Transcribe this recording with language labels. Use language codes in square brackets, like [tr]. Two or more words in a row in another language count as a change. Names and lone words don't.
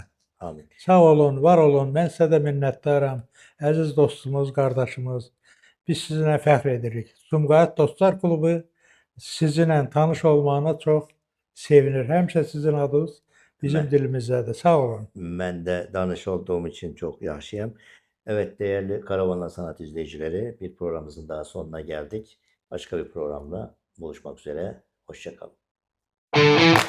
[az] Amin. Sağ olun, var olun. Mən sizə də minnətdaram. Əziz dostumuz, qardaşımız. Biz sizinlə fəxr edirik. Sumqayıt Dostlar Klubu sizinlə tanış olmağına çox sevinir. Həmişə sizin adınız bizim dilimizdədir. Sağ olun. [tr] Ben de danış olduğum için çok yaşayayım. Evet değerli Karavanla Sanat izleyicileri, bir programımızın daha sonuna geldik. Başka bir programla buluşmak üzere. Hoşça kalın.